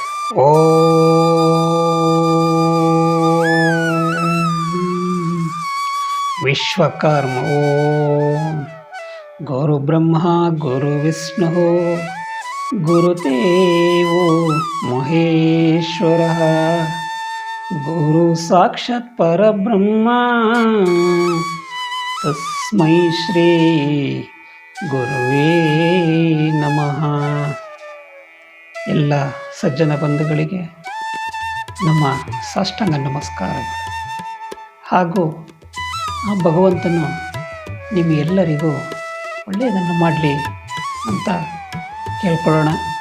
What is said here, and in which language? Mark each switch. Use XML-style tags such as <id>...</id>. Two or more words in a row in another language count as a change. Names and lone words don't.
<sa>ಓಂ ವಿಶ್ವಕರ್ಮ ಓಂ ಗುರುಬ್ರಹ್ಮ ಗುರುವಿಷ್ಣು ಗುರುದೇವೋ ಮಹೇಶ್ವರಃ ಗುರು ಸಾಕ್ಷಾತ್ ಪರಬ್ರಹ್ಮ ತಸ್ಮೈ ಶ್ರೀ ಗುರುವೇ ನಮಃ.</sa> <kn>ಎಲ್ಲ ಸಜ್ಜನ ಬಂಧುಗಳಿಗೆ ನಮ್ಮ ಸಾಷ್ಟಾಂಗ ನಮಸ್ಕಾರಗಳು. ಹಾಗೂ ಆ ಭಗವಂತನು ನಿಮಗೆಲ್ಲರಿಗೂ ಒಳ್ಳೆಯದನ್ನು ಮಾಡಲಿ ಅಂತ ಕೇಳ್ಕೊಳ್ಳೋಣ.</kn>